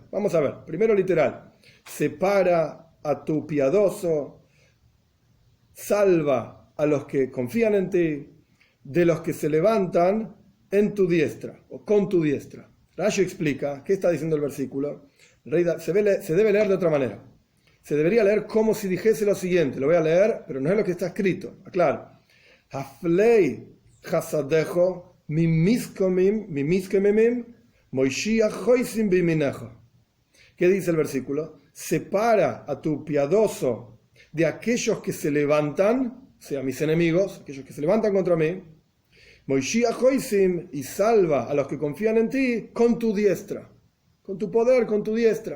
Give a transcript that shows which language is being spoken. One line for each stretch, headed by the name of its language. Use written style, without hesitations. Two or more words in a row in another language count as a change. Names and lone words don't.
Spanish: Vamos a ver, primero literal. Separa a tu piadoso, salva a los que confían en ti, de los que se levantan en tu diestra o con tu diestra. Rashi explica, ¿qué está diciendo el versículo? Se debe leer de otra manera. Se debería leer como si dijese lo siguiente. Lo voy a leer, pero no es lo que está escrito. Aclaro.
Hebrew: הפלה חסדיך ממתקוממים מושיע חוסים בימינך.
Spanish: ¿Qué dice el versículo? Separa a tu piadoso de aquellos que se levantan, o sea, mis enemigos, aquellos que se levantan contra mí,
Hebrew: מושיע חוסים,
Spanish: y salva a los que confían en ti con tu diestra, con tu poder, con tu diestra.